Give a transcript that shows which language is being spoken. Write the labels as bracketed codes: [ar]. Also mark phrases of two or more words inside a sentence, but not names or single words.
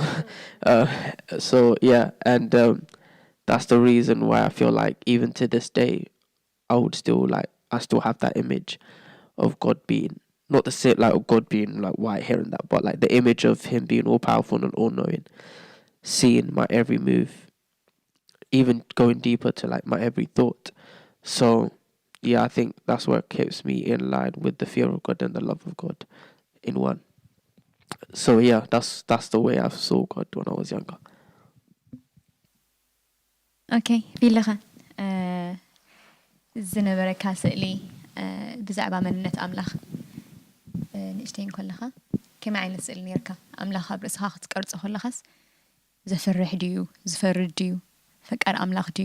[en] so yeah, and that's the reason why I feel like even to this day I still have that image of God being, not the same like of God being like white hair and that, but like the image of him being all powerful and all knowing, seeing my every move, even going deeper to like my every thought. So yeah, I think that's what keeps me in line with the fear of God and the love of God in one. So yeah, that's the way I saw God when I was younger. [ti] Okay, ቢለኸ ዝነበረካ ስእሊ ብዛዕባ መንነት ኣምላኽ ንእሽተይ ከለኻ ከመይ ዓይነት ስእሊ ነርካ? ኣምላኽ ኣብ ርእስኻ ክትቀርጾ ከለኻስ ዘፍርሕ ድዩ ዝፈርድ ድዩ ፈቃድ ኣምላኽ ድዩ?